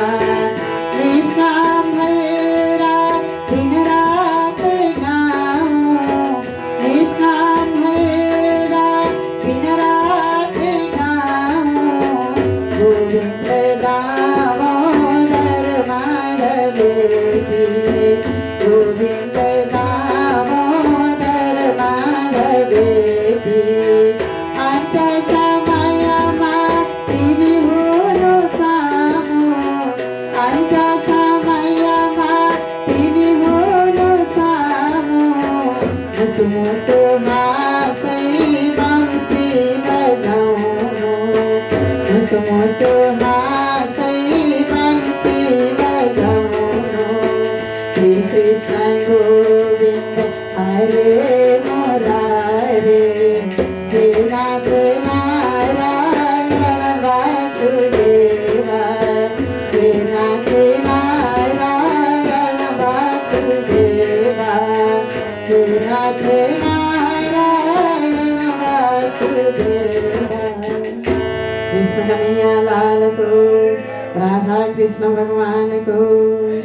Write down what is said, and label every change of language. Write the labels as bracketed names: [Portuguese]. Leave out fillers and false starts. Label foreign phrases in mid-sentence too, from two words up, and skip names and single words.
[Nepali] निष्काम भैरा दिन रात गाऊं, निष्काम भैरा दिन रात गाऊं। [Sanskrit] गोविंद दामोदर माधवेति, गोविंद दामोदर माधवेति। [Nepali] अंत समयमा तिमी हुनु सामु, अंत समयमा तिमी हुनु सामु। मुसु मुसु हाँसै बंसी बजाउनु, मुसु मुसु हाँसै बंसी बजाउनु। [Sanskrit] श्री कृष्ण गोविंद हरे मुरारे, हे नाथ नारायण वासुदेवा। हे नाथ नारायण वासुदेवा, हे नाथ नारायण वासुदेवा। [Hindi] कृष्ण कन्हैया लाल को, राधा कृष्ण भगवान को।